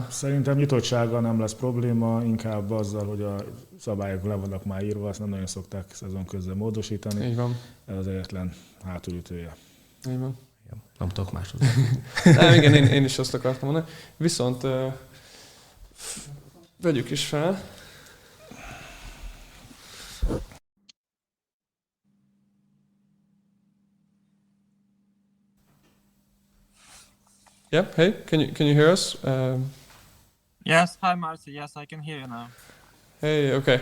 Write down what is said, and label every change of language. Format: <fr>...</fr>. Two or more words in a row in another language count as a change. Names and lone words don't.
<hu>Szerintem nyitottsággal nem lesz probléma, inkább azzal, hogy a szabályok le vannak már írva, azt nem nagyon szokták szezon közben módosítani. Így van. Ez az egyetlen hátulütője. Így van. Nem tudok máshoz. Nem, igen, én is azt akartam mondani. Viszont vegyük is fel.</hu> <en>Yep, hey, can you hear us? Yes, hi Marcy, yes, I can hear you now. Hey, okay.</en>